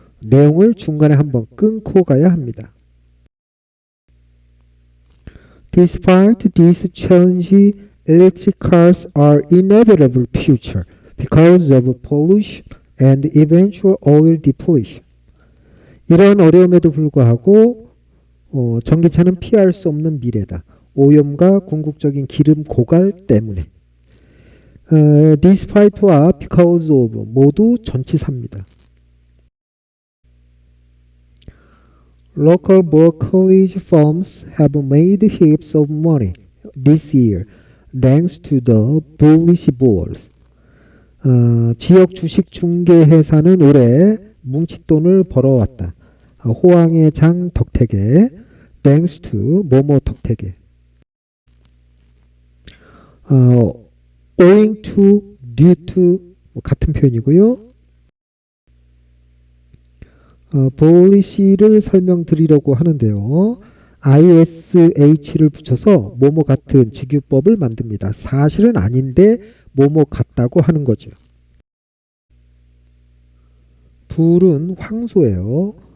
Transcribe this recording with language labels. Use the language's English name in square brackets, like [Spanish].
[Korean] 내용을 중간에 한번 끊고 가야 합니다. [English] Despite this challenge, electric cars are inevitable future because of pollution and eventual oil depletion. [Korean] 이러한 어려움에도 불구하고 전기차는 피할 수 없는 미래다. 오염과 궁극적인 기름 고갈 때문에. [English] Despite와 because of [Korean] 모두 전치사입니다. [English] Local brokerage firms have made heaps of money this year thanks to the bullish bulls. [Korean] 지역 주식 중개 회사는 올해 뭉칫돈을 벌어왔다. 호황의 장 덕택에 [English] thanks to [Korean] 뭐뭐 덕택에. [English] owing to, due to [Korean] 같은 표현이고요. 보리시를 설명드리려고 하는데요. ish를 붙여서 뭐뭐 같은 직유법을 만듭니다. 사실은 아닌데 뭐뭐 같다고 하는 거죠. 불은 황소예요.